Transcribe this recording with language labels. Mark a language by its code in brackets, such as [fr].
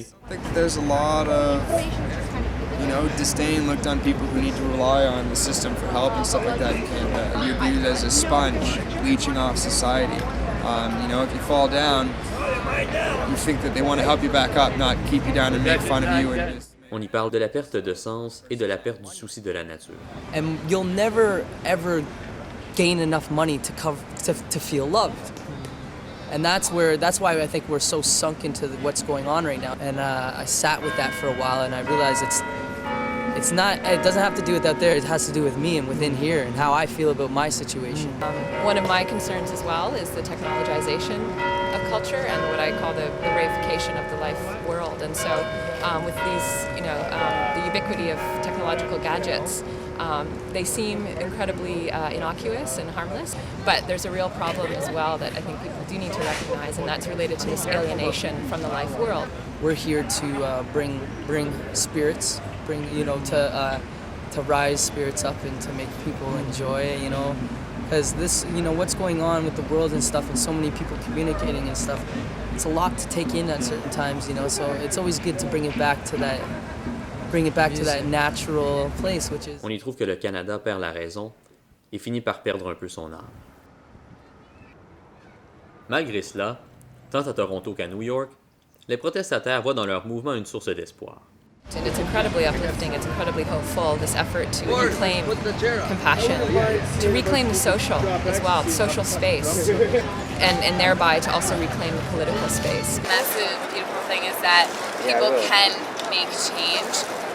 [en] I think there's a lot of, disdain looked on people who need to rely on the system for help and stuff like that in Canada. You're viewed as a sponge leeching off society. If you fall down, you think that they want to help you back up, not keep you down and make fun of you. [fr] On y parle de la perte de sens et de la perte du souci de la nature. [en] And you'll never ever gain enough money to feel loved. And that's why I think we're so sunk into what's going on right now. And I sat with that for a while, and I realized it doesn't have to do with out there, it has to do with me and within here and how I feel about my situation. One of my concerns as well is the technologization of culture and what I call the reification of the life world. And so with these, the ubiquity of technological gadgets, they seem incredibly innocuous and harmless, but there's a real problem as well that I think people do need to recognize, and that's related to this alienation from the life world. We're here to bring spirits, to rise spirits up and to make people enjoy, because this, what's going on with the world and stuff, and so many people communicating and stuff, it's a lot to take in at certain times, so it's always good to bring it back to that natural place, which is... [fr] On y trouve que le Canada perd la raison et finit par perdre un peu son âme. Malgré cela, tant à Toronto qu'à New York, les protestataires voient dans leur mouvement une source d'espoir. [en] And it's incredibly uplifting, it's incredibly hopeful, this effort to reclaim compassion, to reclaim the social as well, the social space, and thereby to also reclaim the political space. And that's the beautiful thing, is that people can make change.